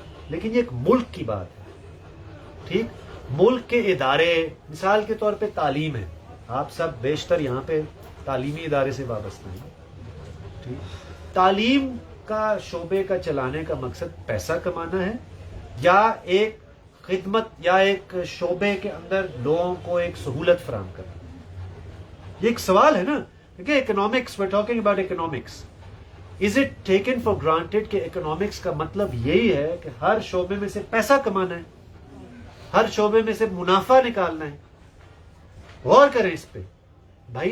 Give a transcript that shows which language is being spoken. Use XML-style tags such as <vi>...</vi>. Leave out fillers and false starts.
<ur>لیکن یہ ایک ملک کی بات ہے, ٹھیک, ملک کے ادارے, مثال کے طور پہ تعلیم ہے, آپ سب بیشتر یہاں پہ تعلیمی ادارے سے وابستہ ہیں, ٹھیک. تعلیم کا شعبے کا چلانے کا مقصد پیسہ کمانا ہے, یا ایک خدمت, یا ایک شعبے کے اندر لوگوں کو ایک سہولت فراہم کرنا؟ یہ ایک سوال ہے نا. دیکھیں,</ur> <en>Economics, we're talking about economics. Is it taken for granted</en> <ur>کہ اکنامکس کا مطلب یہی ہے کہ ہر شعبے میں سے پیسہ کمانا ہے, ہر شعبے میں سے منافع نکالنا ہے؟ غور کریں اس پہ بھائی.</ur>